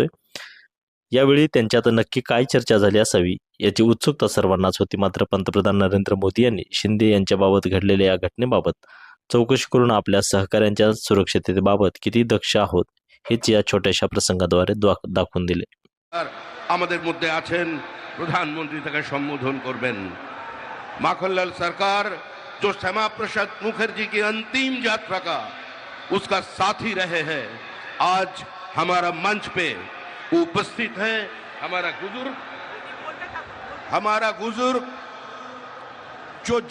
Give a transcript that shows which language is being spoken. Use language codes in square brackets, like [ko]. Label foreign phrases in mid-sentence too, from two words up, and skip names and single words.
[mr] यावेळी त्यांच्यात नक्की काय चर्चा झाली असावी याची उत्सुकता सर्वांनाच होती. मात्र पंतप्रधान नरेंद्र मोदी यांनी शिंदे यांच्याबाबत घडलेल्या या घटनेबाबत चौकशी करून आपल्या सहकाऱ्यांच्या सुरक्षिततेबाबत किती दक्ष आहोत हेच या छोट्याशा प्रसंगाद्वारे दाखवून दिले. [bn] আমাদের মধ্যে আছেন প্রধানমন্ত্রী থেকে সম্বোধন করবেন মাখনলাল [hi] सरकार जो श्यामा प्रसाद मुखर्जी की अंतिम यात्रा का उसका साथी रहे हैं, आज हमारा मंच पे उपस्थित है हमारा बुजुर्ग जो